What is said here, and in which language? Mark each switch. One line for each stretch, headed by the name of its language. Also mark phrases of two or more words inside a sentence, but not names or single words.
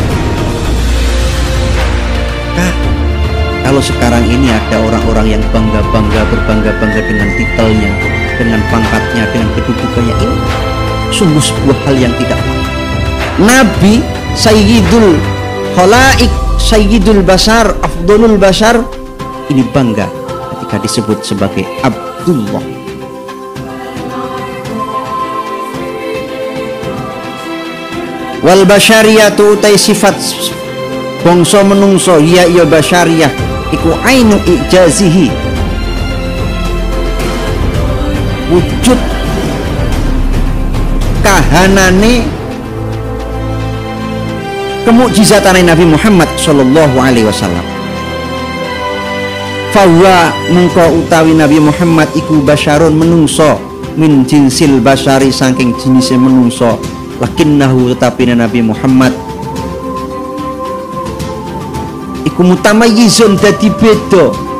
Indonesian: Nah, kalau sekarang ini ada orang-orang yang berbangga-bangga dengan titelnya, dengan pangkatnya, dengan kedudukannya, ini sungguh sebuah hal yang tidak baik. Nabi Sayyidul Khalaik, Sayyidul Bashar, Afdolul Bashar ini bangga ketika disebut sebagai Abdullah.
Arabic: والبشرية
Javanese: utai sifat bangsa menungso ya iya basyariyah iku
Arabic: عين إعجازه,
Javanese: wujud kahanane kemukjizatane Nabi Muhammad
Arabic: صلى الله عليه وسلم.
Javanese: Fawa mengko utawi Nabi Muhammad iku basyarun menungso
Arabic: من جنس البشر
Javanese: saking jenisé menungso. Lakinnahu tetapi Nabi Muhammad iku mutamayyizun dadi beda